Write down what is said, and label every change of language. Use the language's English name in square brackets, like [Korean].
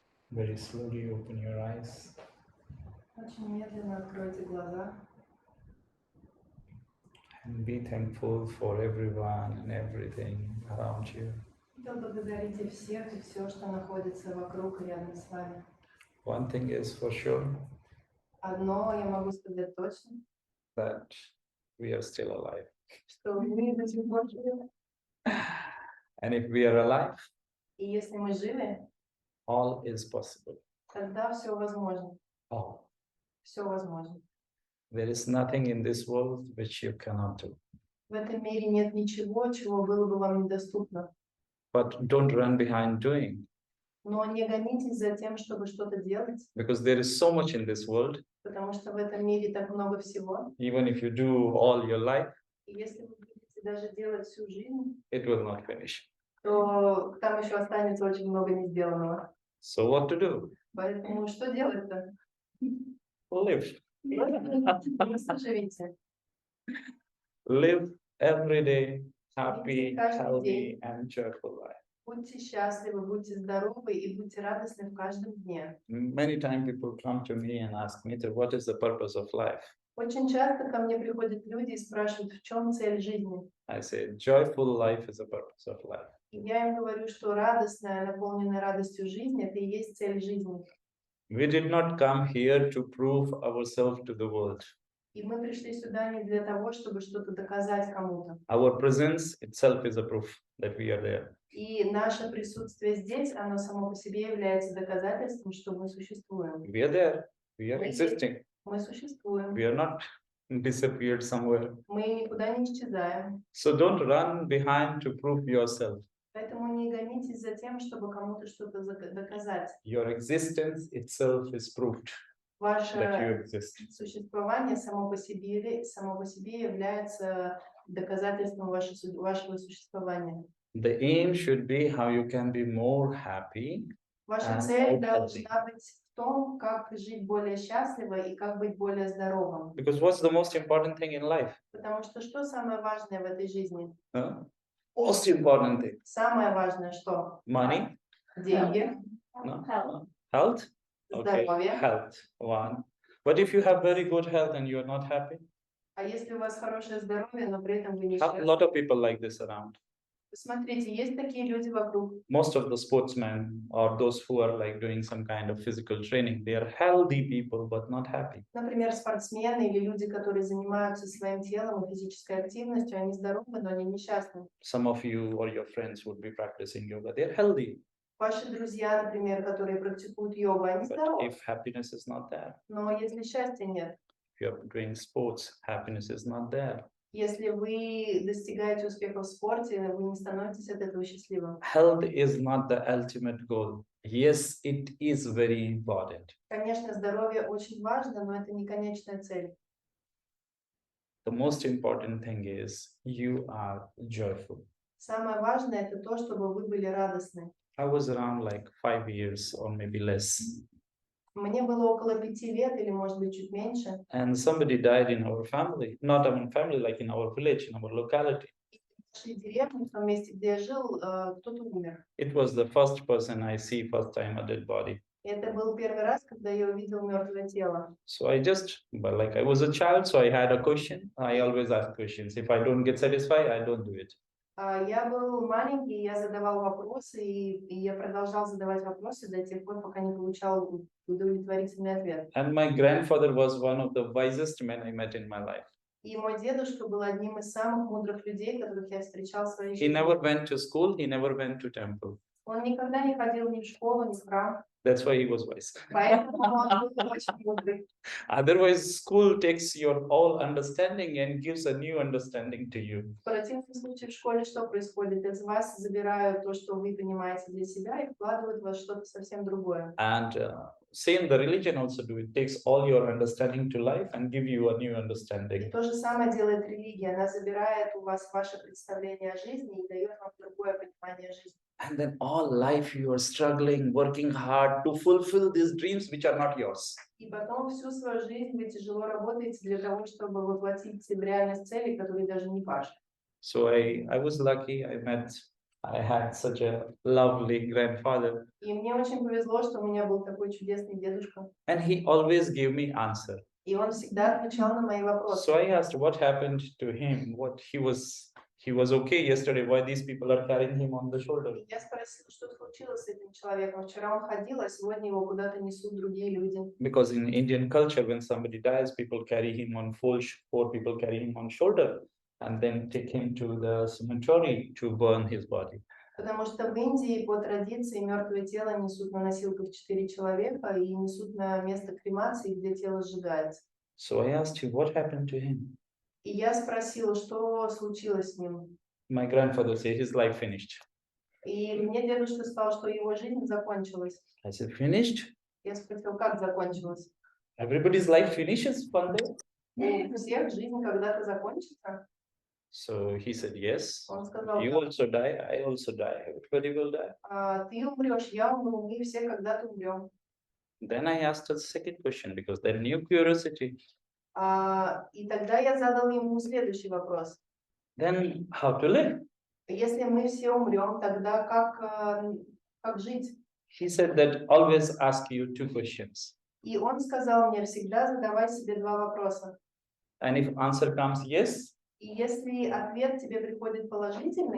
[English] Very slowly open your eyes. [Russian] Очень медленно откройте глаза. [English] And be thankful for everyone and everything around you. [Russian] Поблагодарите всех и все, что находится вокруг и рядом с вами. [English] One thing is for sure, [Russian] Одно я могу сказать точно, [English] that we are still alive. [Russian] что мы до сих пор живы. [English] And if we are alive, [Russian] И если мы живы, [English] all is possible. [Russian] тогда все возможно. [English] All. [Russian] Все возможно. [English] There is nothing in this world which you cannot do. [Russian] В этом мире нет ничего, чего было бы вам недоступно. [English] But don't run behind doing, [Russian] Но не гонитесь за тем, чтобы что-то делать, [English] because there is so much in this world. [Russian] потому что в этом мире так много всего. [English] Even if you do all your life, [Russian] И если вы будете даже делать всю жизнь, [English] it will not finish. [Russian] то там еще останется очень много не сделанного. [English] So what to do? [Russian] Поэтому что делать-то? [English] Live. [Russian] Просто живите. [English] Live every day happy, [Russian] Каждый [English] healthy, [Russian] день. [English] and joyful life. [Russian] Будьте счастливы, будьте здоровы и будьте радостны в каждом дне. [English] Many times people come to me and ask me, what is the purpose of life? [Russian] Очень часто ко мне приходят люди и спрашивают, в чем цель жизни. [English] I say, joyful life is the purpose of life. [Russian] И я им говорю, что радостная, наполненная радостью жизнь – это и есть цель жизни. [English] We did not come here to prove ourselves to the world. [Russian] И мы пришли сюда не для того, чтобы что-то доказать кому-то. [English] Our presence itself is a proof that we are there. [Russian] И наше присутствие здесь, оно само по себе является доказательством, что мы существуем. [English] We are there. We are existing. [Russian] Мы существуем. [English] We are not disappeared somewhere. [Russian] Мы никуда не исчезаем. [English] So don't run behind to prove yourself. [Russian] Поэтому не гонитесь за тем, чтобы кому-то что-то доказать. [English] Your existence itself is proved that you [Russian] Ваше [English] exist. [Russian] существование само по себе является доказательством вашего существования. [English] The aim should be how you can be more happy. [Russian] Ваша цель должна быть в том, как жить более счастливо и как быть более здоровым. [English] Because what's the most important thing in life? [Russian] Потому что самое важное в этой жизни? [English] Most important thing. [Russian] Самое важное что? [English] Money? [Russian] Деньги. [English] No? Health? Okay, [Russian] Здоровье. [English] health, one. But if you have very good health and you're not happy? [Russian] А если у вас хорошее здоровье, но при этом вы не [English] A [Russian] счастливы? [English] lot of people like this around. [Russian] Смотрите, есть такие люди вокруг. [English] Most of the sportsmen or those who are like doing some kind of physical training, they are healthy people but not happy. [Russian] Например, спортсмены или люди, которые занимаются своим телом и физической активностью, они здоровы, но они несчастны. [English] Some of you or your friends would be practicing yoga. They're healthy. [Russian] Ваши друзья, например, которые практикуют йогу, они [English] But [Russian] здоровы. [English] if happiness is not there, [Russian] Но если счастья нет, [English] if you're doing sports, happiness is not there. [Russian] если вы достигаете успеха в спорте, вы не становитесь от этого счастливым. [English] Health is not the ultimate goal. Yes, it is very important. [Russian] Конечно, здоровье очень важно, но это не конечная цель. [English] The most important thing is you are joyful. [Russian] Самое важное это то, чтобы вы были радостны. [English] I was around like 5 years or maybe less. [Russian] Мне было около 5 лет или, может быть, чуть меньше. [English] And somebody died in our family, not our family, like in our village, in our locality. [Russian] В нашей деревне, в том месте, где я жил, кто-то умер. [English] It was the first person I see first time a dead body. [Russian] Это был первый раз, когда я увидел мертвое тело. [English] So I just, but like I was a child, so I had a question. I always ask questions. If I don't get satisfied, I don't do it. [Russian] Я был маленький, я задавал вопросы, и я продолжал задавать вопросы до тех пор, пока не получал удовлетворительный ответ. [English] And my grandfather was one of the wisest men I met in my life. [Russian] И мой дедушка был одним из самых мудрых людей, которых я встречал в своей [English] He [Russian] жизни. [English] never went to school. He never went to temple. [Russian] Он никогда не ходил ни в школу, ни в храм. [English] That's why he was wise. [Russian] Поэтому он был очень мудрый. [English] Otherwise, school takes your all understanding and gives a new understanding to you. [Russian] В противном случае в школе что происходит? Из вас забирают то, что вы понимаете для себя, и вкладывают в вас что-то совсем другое. [English] And same the religion also do. It takes all your understanding to life and give you a new [Russian] И [English] understanding. [Russian] то же самое делает религия. Она забирает у вас ваше представление о жизни и дает вам другое понимание жизни. [English] And then all life you are struggling, working hard to fulfill these dreams which are not yours. [Russian] И потом всю свою жизнь вы тяжело работаете для того, чтобы воплотить в реальность цели, которые даже не ваши. [English] So I was lucky. I met I had such a lovely grandfather, [Russian] И мне очень повезло, что у меня был такой чудесный дедушка. [English] and he always gave me answer. [Russian] И он всегда отвечал на мои вопросы. [English] So I asked what happened to him, what he was okay yesterday, why these people are carrying him on the shoulder. [Russian] И я спросила, что случилось с этим человеком. Вчера он ходил, а сегодня его куда-то несут другие люди. [English] Because in Indian culture, when somebody dies, people carry him on four people carry him on shoulder and then take him to the cemetery to burn his body. [Russian] Потому что в Индии по традиции мертвое тело несут на носилках 4 человека и несут на место кремации, где тело сжигается. [English] So I asked him what happened to him. [Russian] И я спросила, что случилось с ним. [English] My grandfather said his life finished. [Russian] И мне дедушка сказал, что его жизнь закончилась. [English] I said, finished? [Russian] Я спросила, как закончилась? [English] Everybody's life finishes one day. [Russian] У всех жизнь когда-то закончится. [English] So he said, yes. [Russian] Он сказал, [English] You also die, I also die. Everybody will die. [Russian] ты умрешь, я умру, мы все когда-то умрем. [English] Then I asked a second question because then new curiosity. [Russian] И тогда я задал ему следующий вопрос. [English] Then how to live? [Russian] Если мы все умрем, тогда как жить? [English] He said that always ask you two questions. [Russian] И он сказал мне, всегда задавай себе 2 вопроса. [English] And if answer comes yes, [Russian] И если ответ тебе приходит положительный,